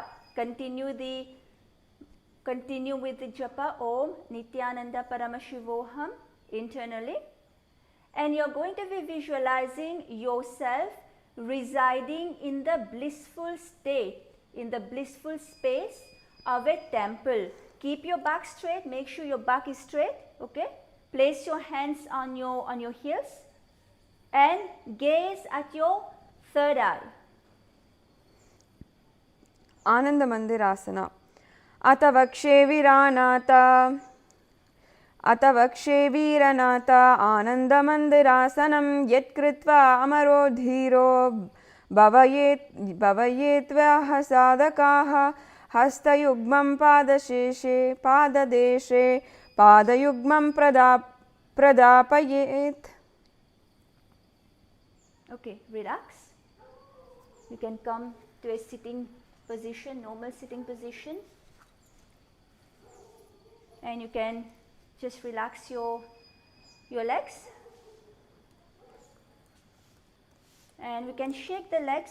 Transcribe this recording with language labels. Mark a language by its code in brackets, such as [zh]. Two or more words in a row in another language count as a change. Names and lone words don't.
[en] Continue with the japa [sa] Om Nithyananda Paramashivoham [en] internally, and you're going to be visualizing yourself residing in the blissful state, in the blissful space of a temple. Keep your back straight, make sure your back is straight, okay? Place your hands on your heels and gaze at your third eye. [sa] Ananda Mandirasana. Atavakshe Viranata. Atavakshe Viranata Ananda Mandirasanam Yet Kritva Amaro Dhiro Bhavayetva Sadakaha Hastayugmam Padasheshe Padadeshe Padayugmam Pradapayet. [en] Okay, relax. You can come to a sitting position, normal sitting position. And you can just relax your legs. And we can shake the legs.